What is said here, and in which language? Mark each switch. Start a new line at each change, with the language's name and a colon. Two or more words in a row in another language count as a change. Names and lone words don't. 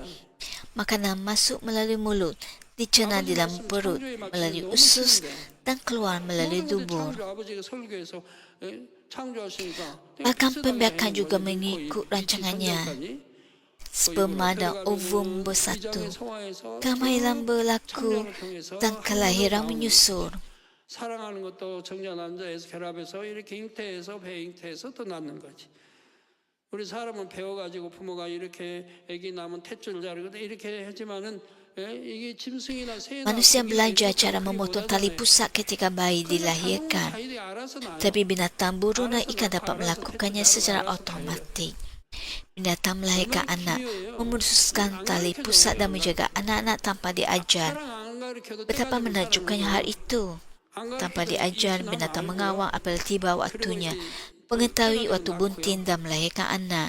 Malay: Makanan masuk melalui mulut, dicerna di dalam perut melalui usus dan keluar melalui dubur. Bahkan pembiakan juga mengikut rancangannya. Sperma dan ovum bersatu, kehamilan berlaku dan kelahiran menyusul.
Korean: 사랑하는 것도 정자 남자에서 결합해서 이렇게 잉태해서 배잉태해서 또 낳는 거지. 우리 사람은 배워가지고 부모가 이렇게 아기 낳으면 탯줄 자르거든 이렇게 하지만은 이게 짐승이나 새나
Malay: Manusia belajar cara memotong tali pusat ketika bayi dilahirkan. Tapi binatang burung dan ikan dapat melakukannya secara otomatik. Binatang melahirkan anak, memutuskan tali pusat dan menjaga anak-anak tanpa diajar. Betapa menakjubkannya hal itu. Tanpa diajar, binatang mengawal apabila tiba waktunya, mengetahui waktu bunting dan melahirkan anak.